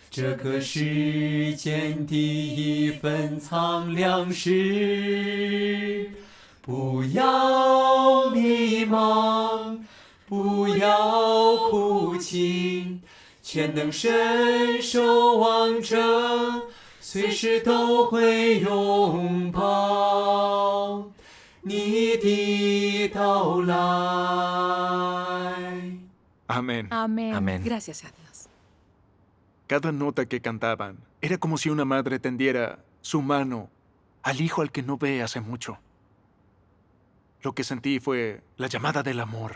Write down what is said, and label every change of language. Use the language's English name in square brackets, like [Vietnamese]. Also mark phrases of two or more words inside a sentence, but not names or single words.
[Chinese] 一份苍凉时，不要迷茫，不要哭泣，全能伸手望着，随时都会拥抱你的到来。 [Spanish] Amén. Amén. Amén. Gracias a Dios. Cada nota que cantaban era como si una madre tendiera su mano al hijo al que no ve hace mucho. Lo que sentí fue la llamada del amor.